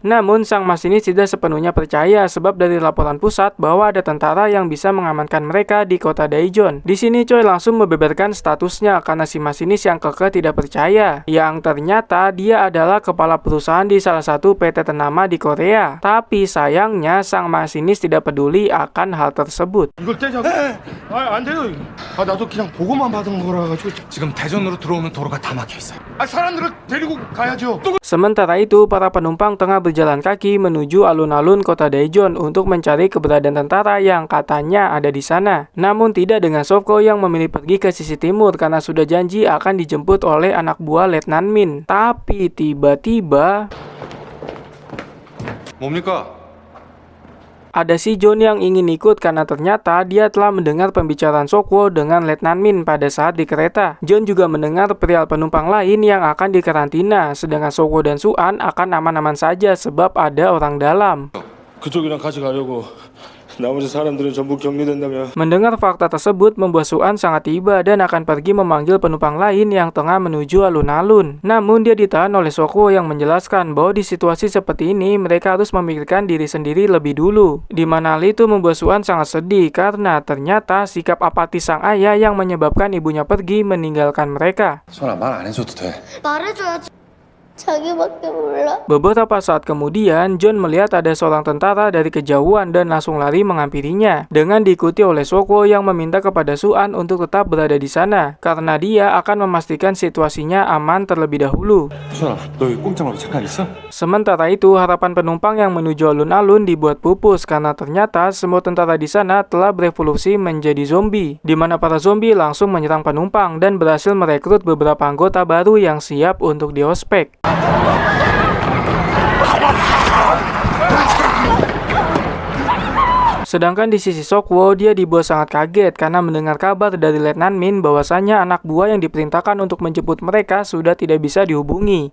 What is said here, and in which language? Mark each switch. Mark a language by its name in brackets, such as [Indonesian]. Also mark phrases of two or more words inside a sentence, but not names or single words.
[Indonesian] Namun, sang masinis tidak sepenuhnya percaya sebab dari laporan pusat bahwa ada tentara yang bisa mengamankan mereka di kota Daejeon. Di sini Choi langsung membeberkan statusnya karena si masinis yang kekeh tidak percaya, yang ternyata dia adalah kepala perusahaan di salah satu PT ternama di Korea. Tapi sayangnya sang masinis tidak peduli akan hal tersebut. [Korean] 이걸 떼자고? 안 돼요. 나도 그냥 보고만 받은 거라 가지고 지금 대전으로 들어오는 도로가 다 막혀 있어요. 사람들을 데리고 가야죠. [Indonesian] Sementara itu, para penumpang tengah berjalan kaki menuju alun-alun kota Daejeon untuk mencari keberadaan tentara yang katanya ada di sana. Namun tidak dengan Sokwo yang memilih pergi ke sisi timur karena sudah janji akan dijemput oleh anak buah Letnan Min. Tapi tiba-tiba [Korean] 뭡니까? [Indonesian] ada si John yang ingin ikut karena ternyata dia telah mendengar pembicaraan Sokwo dengan Letnan Min pada saat di kereta. John juga mendengar perihal penumpang lain yang akan dikarantina, sedangkan Sokwo dan Su-an akan aman-aman saja sebab ada orang dalam. [Korean] 그쪽이랑 같이 가려고. 나머지 사람들은 전부 격리된다며. [Indonesian] Mendengar fakta tersebut membuat Su-an sangat tiba dan akan pergi memanggil penumpang lain yang tengah menuju alun-alun. Namun dia ditahan oleh Sokwo yang menjelaskan bahwa di situasi seperti ini mereka harus memikirkan diri sendiri lebih dulu. Di mana hal itu membuat Su-an sangat sedih karena ternyata sikap apatis sang ayah yang menyebabkan ibunya pergi meninggalkan mereka. [Korean] 소라 말 안 해줘도 돼. 말해줘야지. 자기밖에 몰라. [Indonesian] Beberapa saat kemudian, John melihat ada seorang tentara dari kejauhan dan langsung lari menghampirinya, dengan diikuti oleh Sokwo yang meminta kepada Su-an untuk tetap berada di sana, karena dia akan memastikan situasinya aman terlebih dahulu. [Korean] 소라, 너 여기 꼼짝말로 잠깐 있어? [Indonesian] Sementara itu, harapan penumpang yang menuju alun-alun dibuat pupus karena ternyata semua tentara di sana telah berevolusi menjadi zombie, di mana para zombie langsung menyerang penumpang dan berhasil merekrut beberapa anggota baru yang siap untuk diospek. Sedangkan di sisi Sokwo, dia dibuat sangat kaget karena mendengar kabar dari Letnan Min bahwasanya anak buah yang diperintahkan untuk menjemput mereka sudah tidak bisa dihubungi.